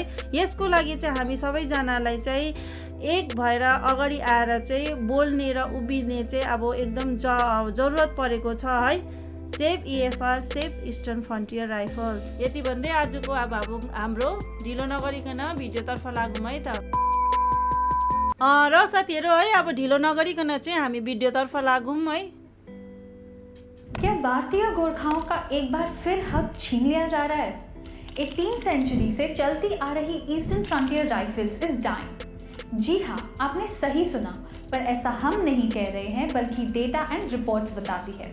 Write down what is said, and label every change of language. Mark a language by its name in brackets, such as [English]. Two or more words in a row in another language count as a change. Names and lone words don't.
[Nepali] यसको लागि चाहिँ हामी सबैजनालाई चाहिँ एक भएर अगाडि आएर चाहिँ बोल्ने र उभिने चाहिँ अब एकदम जरुरत परेको छ है। [English] Save EFR, save Eastern Frontier Rifles. [Nepali] यति भन्दै आजको अब हाम्रो ढिलो नगरिकन भिडियोतर्फ लागौँ है त। र साथीहरू है अब ढिलो नगरिकन चाहिँ हामी भिडियोतर्फ लागौँ है। [Hindi] क्या भारतीय गोरखाओं का एक बार फिर हक छीन लिया जा रहा है? 18th सेंचुरी से चलती आ रही ईस्टर्न फ्रंटियर राइफल्स [English] is dying. [Hindi] जी हाँ, आपने सही सुना, पर ऐसा हम नहीं कह रहे हैं बल्कि [English] data and reports [Hindi] बताती है।